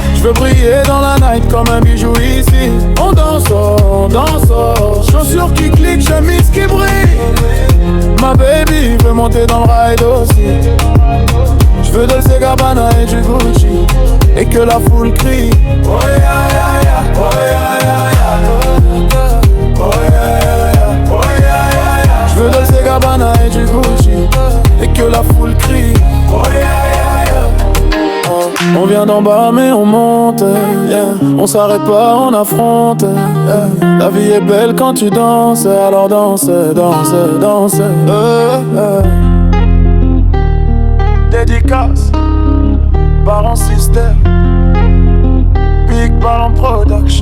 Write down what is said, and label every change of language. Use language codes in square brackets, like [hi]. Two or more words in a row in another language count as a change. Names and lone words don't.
[fr] Je veux briller dans la night comme un bijou ici. On danse, on danse, oh. Chaussures qui cliquent, chemise qui brille. Ma baby veut monter dans le ride aussi. Je veux Dolce Gabbana et du Gucci, et que la foule crie. [en] Oh yeah yeah yeah, oh yeah yeah yeah, oh yeah yeah yeah, oh yeah yeah yeah. [fr] Je veux Dolce Gabbana et du Gucci, et que la foule crie. [en] Oh yeah yeah yeah. Oh. [fr] On vient d'en bas mais on monte, yeah. On s'arrête pas, on affronte, yeah. La vie est belle quand tu danses, alors danse, danse, danse. Dédicace, Baron System, Big Baron Production.